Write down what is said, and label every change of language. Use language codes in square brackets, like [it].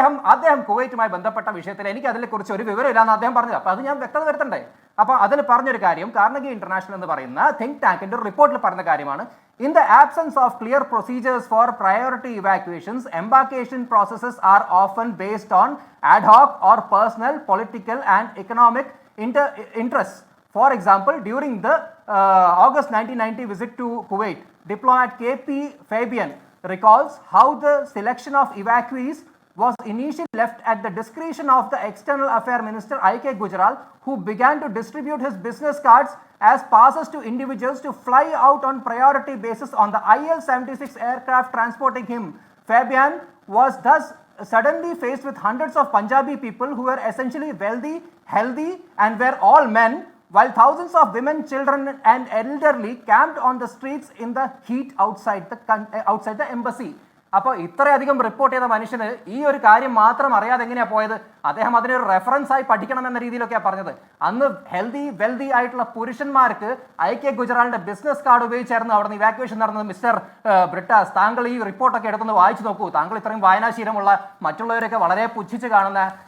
[ml] അദ്ദേഹം കുവൈറ്റുമായി ബന്ധപ്പെട്ട വിഷയത്തിൽ എനിക്ക് അതിനെക്കുറിച്ച് ഒരു വിവരമില്ലാന്ന് അദ്ദേഹം പറഞ്ഞത്. അപ്പൊ അത് ഞാൻ വ്യക്തത വരുത്തണ്ടേ? അപ്പൊ അതിൽ പറഞ്ഞൊരു കാര്യം കാർണഗി ഇന്റർനാഷണൽ എന്ന് പറയുന്ന തിങ്ക് ടാങ്കിന്റെ റിപ്പോർട്ടിൽ പറഞ്ഞ കാര്യമാണ്. [en] In the absence of clear procedures for priority evacuations, embarkation processes are often based on ad hoc or personal, political and economic interests. For example, during the August 1990 visit to Kuwait, diplomat KP Fabian recalls how the selection of evacuees was initially left at the discretion of the External Affairs Minister I.K. Gujral, who began to distribute his business cards as passes to individuals to fly out on priority basis on the IL-76 aircraft transporting him. Fabian was thus suddenly faced with hundreds of Punjabi people who were essentially wealthy, healthy and were all men, while thousands of women, children and elderly camped on the streets in the heat outside the embassy. [ml] അപ്പോൾ ഇത്രയധികം report ചെയ്ത മനുഷ്യന് ഈ ഒരു കാര്യം മാത്രം അറിയാതെ എങ്ങനെയാ പോയത്? അദ്ദേഹം അതിനൊരു റെഫറൻസ് ആയി പഠിക്കണം എന്ന രീതിയിലൊക്കെയാണ് പറഞ്ഞത്. അന്ന് ഹെൽത്തി വെൽത്തി ആയിട്ടുള്ള പുരുഷന്മാർക്ക് IK ഗുജറാളിന്റെ ബിസിനസ് കാർഡ് ഉപയോഗിച്ചായിരുന്നു അവിടെ നിന്ന് ഇവാക്യുവേഷൻ നടന്നത്. മിസ്റ്റർ ബ്രിട്ടാസ്, താങ്കൾ ഈ റിപ്പോർട്ടൊക്കെ എടുത്തൊന്ന് വായിച്ചു നോക്കൂ. താങ്കൾ ഇത്രയും വായനാശീലമുള്ള മറ്റുള്ളവരൊക്കെ വളരെ പുച്ഛിച്ച് കാണുന്ന